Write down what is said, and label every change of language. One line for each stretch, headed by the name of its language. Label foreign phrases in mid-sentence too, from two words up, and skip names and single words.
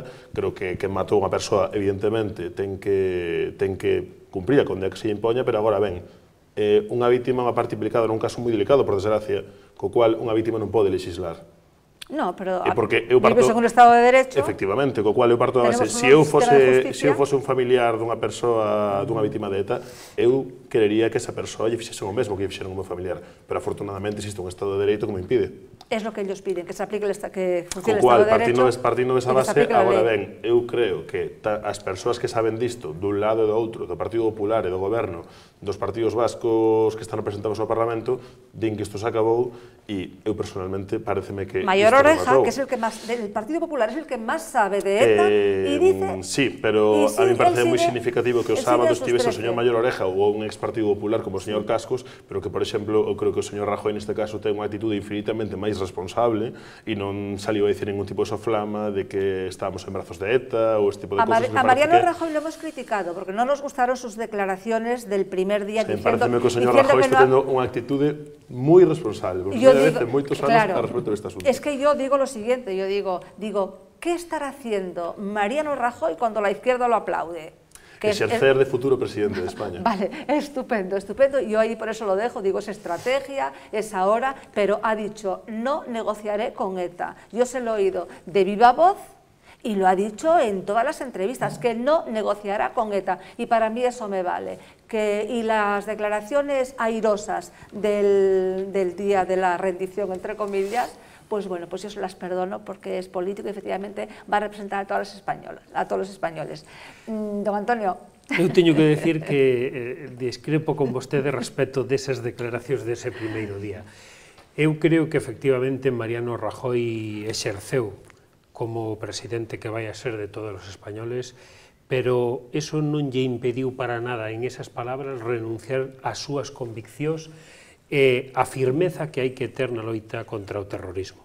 Galician: Creo que quen matou unha persoa, evidentemente, ten que cumprir a condena que se impoña, pero agora ben, unha vítima é unha parte implicada nun caso moi delicado, por desgracia, co cual unha vítima non pode legislar.
Spanish: No, pero vives en un Estado de Derecho.
Galician: Efectivamente, co cual eu parto da base, se eu fose un familiar dunha persoa, dunha vítima de ETA, eu querería que esa persoa lle fixese o mesmo que lle fixeron o meu familiar, pero afortunadamente existe un Estado de Dereito que me impide.
Spanish: Es lo que ellos piden, que se aplique que funcione el Estado de Derecho.
Galician: Partindo desa base, agora ben, eu creo que as persoas que saben disto, dun lado e do outro, do Partido Popular e do Goberno, dos partidos vascos que están representados no Parlamento, din que isto se acabou e eu personalmente pareceme que
Spanish: Mayor Oreja, que es el que más, del Partido Popular, es el que más sabe de ETA y dice... Sí, pero a mí me parece
Galician: moi significativo que o sábado estivese o señor Mayor Oreja ou un ex Partido Popular como o señor Cascos, pero que, por exemplo, eu creo que o señor Rajoy neste caso ten unha actitude infinitamente máis responsable e non saliu a dicir ningún tipo de soflama de que estábamos en brazos de ETA ou este tipo de cosas.
Spanish: A Mariano Rajoy lo hemos criticado porque no nos gustaron sus declaraciones del primer día diciendo
Galician: que o señor Rajoy está tendo unha actitude moi responsable, por primeira vez en moitos anos a respecto deste asunto.
Spanish: Es que yo digo lo siguiente, yo digo, ¿qué estará haciendo Mariano Rajoy cuando la izquierda lo aplaude?
Galician: Exercer de futuro presidente de España.
Spanish: Vale, estupendo, estupendo. Yo ahí por eso lo dejo, digo, es estrategia, es ahora, pero ha dicho, no negociaré con ETA. Yo se lo he oído de viva voz y lo ha dicho en todas las entrevistas, que no negociará con ETA. Y para mí eso me vale. Y las declaraciones airosas del día de la rendición, entre comillas, pues bueno, pues yo se las perdono porque es político y efectivamente va a representar a todos los españoles. Don Antonio.
Galician: Eu teño que decir que discrepo con vostede respecto desas declaracións dese primeiro día. Eu creo que efectivamente Mariano Rajoy exerceu como presidente que vai a ser de todos os españoles, pero eso non lle impediu para nada en esas palabras renunciar ás súas conviccións e a firmeza que hai que ter na loita contra o terrorismo.